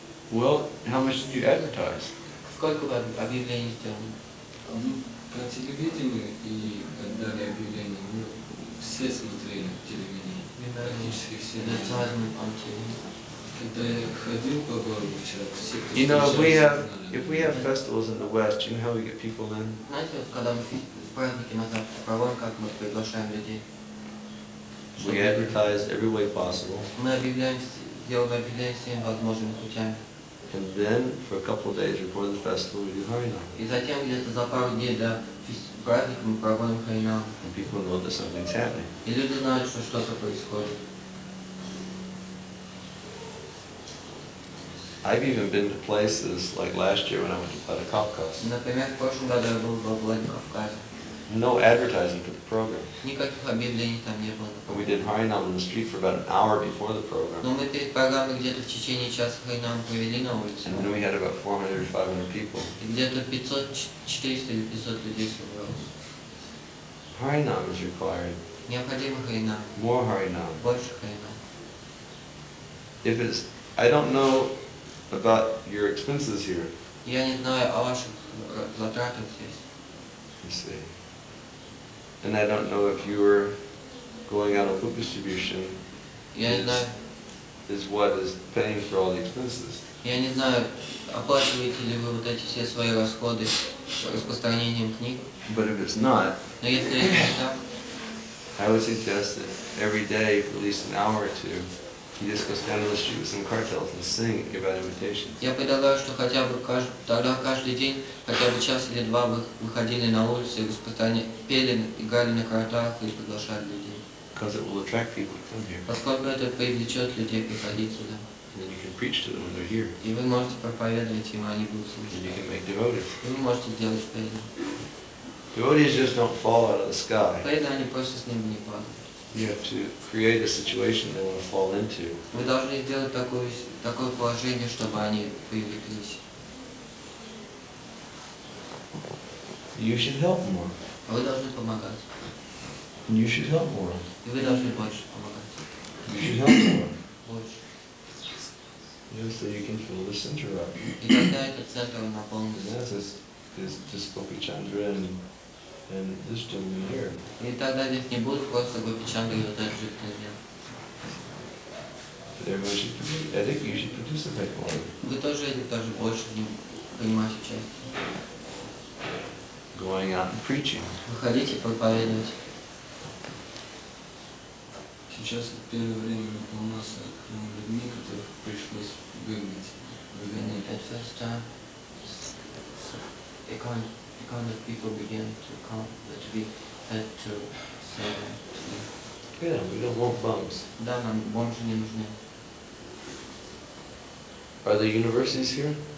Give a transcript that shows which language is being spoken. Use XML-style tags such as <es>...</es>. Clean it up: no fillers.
<en>Well, how much did you advertise?</en> <ru>Сколько вы объявлений сделали? По телевидению и дали объявления, все смотрели телевидение. Практически все.</ru> <en>Advertisement on TV.</en> <ru>Когда я ходил по городу вчера, все, кто</ru> <en>You know,</en> <ru>встречался,</ru> <en>if we have festivals in the West, you know how we get people in?</en> <ru>Знаете, вот когда мы праздники на Западе проводим, как мы приглашаем людей?</ru> <en>We advertise every way possible.</en> <ru>Мы делаем объявления всеми возможными путями.</ru> <en>And then, for a couple of days before the festival, we do Harinam.</en> <ru>И затем где-то за пару дней до праздника мы проводим хринам.</ru> <en>And people know that something's happening.</en> <ru>И люди знают, что что-то происходит.</ru> <en>I've even been to places, like last year when I went to Vladikavkaz.</en> <ru>Например, в прошлом году я был во Владикавказе.</ru> <en>No advertising for the program.</en> <ru>Никаких объявлений там не было.</ru> <en>We did Harinam on the street for about an hour before the program.</en> <ru>Но мы перед программой где-то в течение часа хринам провели на улице.</ru> <en>And then we had about 400 or 500 people.</en> <ru>И где-то 500, 400 или 500 людей собралось.</ru> <en>Harinam is required.</en> <ru>Необходимо хринам.</ru> <en>More Harinam.</en> <ru>Больше хринам.</ru> <en>If it's, I don't know about your expenses here.</en> <ru>Я не знаю о ваших затратах здесь.</ru> <en>You see. And I don't know if your going out on book distribution</en> <ru>Я не знаю,</ru> <en>is what is paying for all the expenses.</en> <ru>я не знаю, оплачиваете ли вы вот эти все свои расходы распространением книг.</ru> <en>But if it's not,</en> <ru>Но если это не так,</ru> <en>I would suggest that every day, for at least an hour or two, you just go stand on the street with some cartels and sing and give out invitations.</en> <ru>я предлагаю, что хотя бы тогда каждый день, хотя бы час или два вы выходили на улицу и пели, играли на картах и приглашали людей.</ru> <en>Because it will attract people to come here.</en> <ru>Поскольку это привлечет людей приходить сюда.</ru> <en>And then you can preach to them when they're here.</en> <ru>И вы можете проповедовать им, а они будут</ru> <en>And</en> <ru>слушать.</ru> <en>you can make devotees.</en> <ru>И вы можете делать преданных.</ru> <en>Devotees just don't fall out of the sky.</en> <ru>Преданные, они просто с неба не падают.</ru> <en>You have to create a situation they want to fall into.</en> <ru>Вы должны сделать такое положение, чтобы они привлеклись.</ru> <en>You should help more.</en> <ru>Вы должны помогать.</ru> <en>And you should help more.</en> <ru>И вы должны больше помогать.</ru> <en>You should help more.</en> <ru>Больше.</ru> <en>So you can fill the center up.</en> <ru>И тогда этот центр</ru> <en>And</en> <ru>наполнится.</ru> <en>that's this Gopi Chandra and this gentleman here.</en> <ru>И тогда здесь не будет просто Гопичандра и вот этот жидкий мир.</ru> <en>Everyone should, I think you should participate more.</en> <ru>Вы тоже больше в нем принимать участие.</ru> <en>Going out and preaching.</en> <ru>Выходите проповедовать. Сейчас в первое время у нас людьми, которых пришлось выгнать.</ru> <en>And at first time, a kind of people began to come, that we had to say that. Yeah, we don't want bums.</en> <ru>Да, нам бомжи не нужны.</ru> <en>Are there universities here?</en>